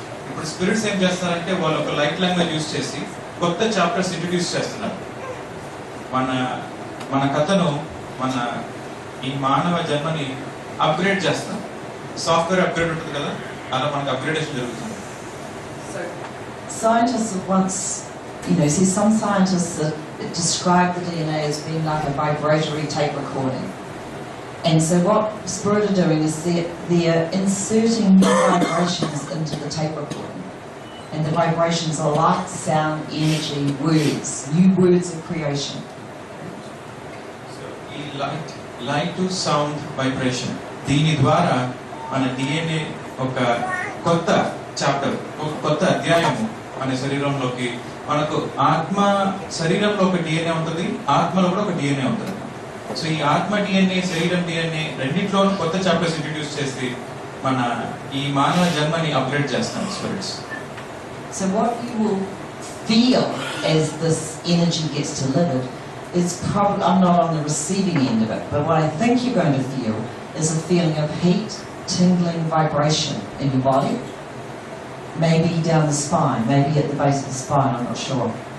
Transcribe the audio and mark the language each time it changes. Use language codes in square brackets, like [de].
[te] ఇప్పుడు స్పిరిట్స్ ఏం చేస్తారంటే వాళ్ళు ఒక లైట్ లాంగ్వేజ్ యూజ్ చేసి కొత్త చాప్టర్స్ ఇంట్రడ్యూస్ చేస్తున్నారు. మన కథను, మన ఈ మానవ జన్మని అప్గ్రేడ్ చేస్తాం. సాఫ్ట్వేర్ అప్గ్రేడ్ ఉంటుంది కదా, అలా మనకు అప్గ్రేడేషన్ జరుగుతుంది. [en] So scientists have once, see some scientists that describe the DNA as being like a vibratory tape recording. And so what Spirit are doing is they're inserting new vibrations into the tape recording. And the vibrations are light, sound, energy, words, new words of creation. So, [te] ఈ [en] light to sound vibration. [te] దీని ద్వారా మన DNA ఒక కొత్త chapter, ఒక కొత్త అధ్యాయము మన శరీరంలోకి, మనకు ఆత్మ శరీరంలో ఒక DNA ఉంటుంది, ఆత్మలో కూడా ఒక DNA ఉంటుంది. సో ఈ ఆత్మ DNA, శరీరం DNA రెండిట్లో కొత్త చాప్టర్స్ ఇంట్రడ్యూస్ చేసి మన ఈ మానవ జన్మని అప్గ్రేడ్ చేస్తాం spirits. [en] So what you will feel as this energy gets delivered is probably, I'm not on the receiving end of it, but what I think you're going to feel is a feeling of heat, tingling vibration in your body, maybe down the spine, maybe at the base of the spine, I'm not sure.